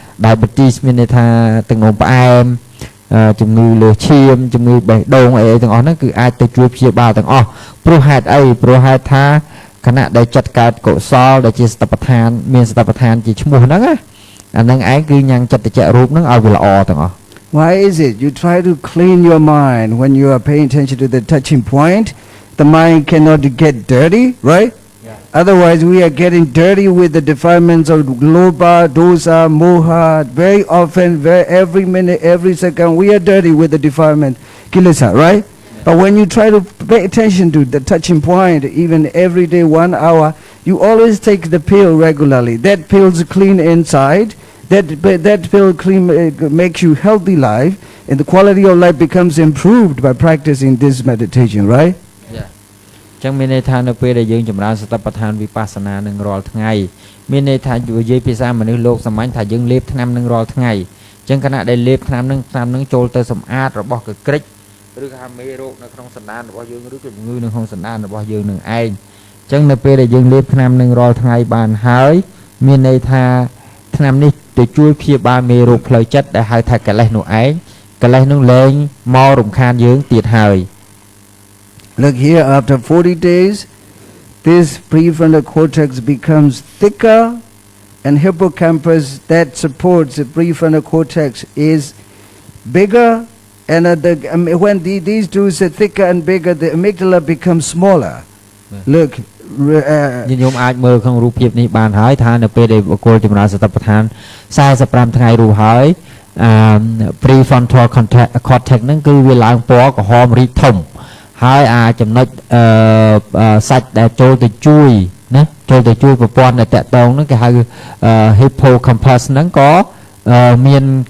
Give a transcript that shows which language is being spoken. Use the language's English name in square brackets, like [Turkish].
[Khmer] diabetes មានន័យថាទឹកនោមផ្អែមជំងឺលើឈាមជំងឺបេះដូងអីទាំងអស់ហ្នឹងគឺអាចទៅជួយព្យាបាលទាំងអស់ព្រោះហេតុអីព្រោះហេតុថាខណៈដែលចិត្តកើតកុសលដែលជាសតិប្បដ្ឋានមានសតិប្បដ្ឋានជាឈ្មោះហ្នឹងណាអាហ្នឹងឯងគឺញ៉ាំងចិត្តចរូបហ្នឹងឲ្យវាល្អទាំងអស់ [English] Why is it? You try to clean your mind when you are paying attention to the touching point. The mind cannot get dirty, right? Yeah. Otherwise, we are getting dirty with the defilements of lobha, dosa, moha. Very often, every minute, every second, we are dirty with the defilement, kilesa, right? Yeah. But when you try to pay attention to the touching point, even every day, 1 hour, you always take the pill regularly. That pill's clean inside. That pill clean makes you healthy life, and the quality of life becomes improved by practicing this meditation, right? Yeah. [Khmer] ចឹងមានន័យថានៅពេលដែលយើងចម្រើនសតិប្បដ្ឋានវិបស្សនានឹងរាល់ថ្ងៃមានន័យថានិយាយភាសាមនុស្សលោកសាមញ្ញថាយើងលេបថ្នាំនឹងរាល់ថ្ងៃចឹងខណៈដែលលេបថ្នាំនឹងចូលទៅសម្អាតរបស់កក្រិចឬក៏មេរោគនៅក្នុងសន្តានរបស់យើងឬជំងឺនៅក្នុងសន្តានរបស់យើងនឹងឯងចឹងនៅពេលដែលយើងលេបថ្នាំនឹងរាល់ថ្ងៃបានហើយមានន័យថាថ្នាំនេះទៅជួយព្យាបាលមេរោគផ្លូវចិត្តដែលហៅថាកិលេសនោះឯងកិលេសនោះលែងមករំខានយើងទៀតហើយ [English] Look here, after 40 days, this prefrontal cortex becomes thicker, and hippocampus that supports the prefrontal cortex is bigger, and when these two are thicker and bigger, the amygdala becomes smaller. Look. [Khmer] ញោមអាចមើលក្នុងរូបភាពនេះបានហើយថានៅពេលដែលបុគ្គលចម្រើនសតិប្បដ្ឋាន45ថ្ងៃរួចហើយ prefrontal cortex ហ្នឹងគឺវាឡើងពណ៌ក្រហមរីកធំហើយចំណុចសាច់ដែលចូលទៅជួយណាចូលទៅជួយប្រព័ន្ធដែលតាក់ទងហ្នឹងគេហៅ hippocampus ហ្នឹងក៏មាន